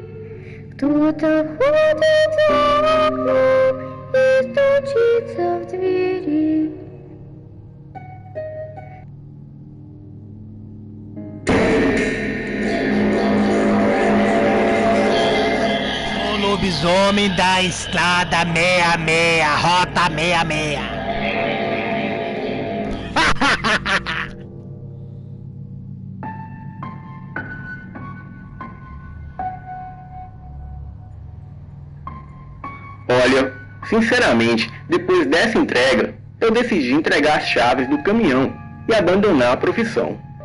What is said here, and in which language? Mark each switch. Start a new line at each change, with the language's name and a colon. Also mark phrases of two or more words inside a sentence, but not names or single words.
Russian: Кто-то ходит за окном и стучится в двери.
Portuguese: O lobisomem da estrada 66, rota 66. Olha, sinceramente, depois dessa entrega, eu decidi entregar as chaves do caminhão e abandonar a profissão.